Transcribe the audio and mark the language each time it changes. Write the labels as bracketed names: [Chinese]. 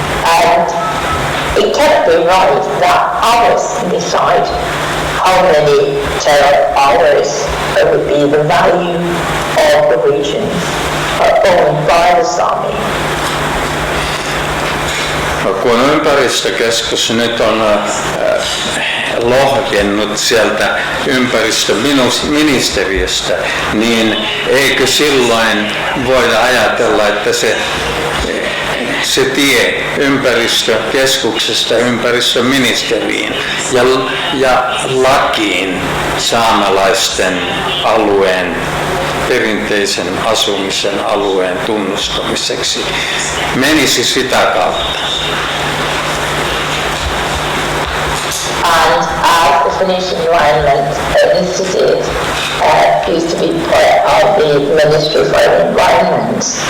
[English] And it can't be right that others decide how many terawatt-hours would be the value of the region owned by the Sami. [Finnish] Kun ympäristökeskus nyt on lohjennut sieltä ympäristöministeriöstä, niin eikö silloin voida ajatella, että se tie ympäristökeskuksesta ympäristöministeriin ja lakiin saamelaisten alueen perinteisen asumisen alueen tunnustamiseksi menisi sitä kautta. [English] And as the Finnish Environment Institute used to be part of the Ministry for the Environment,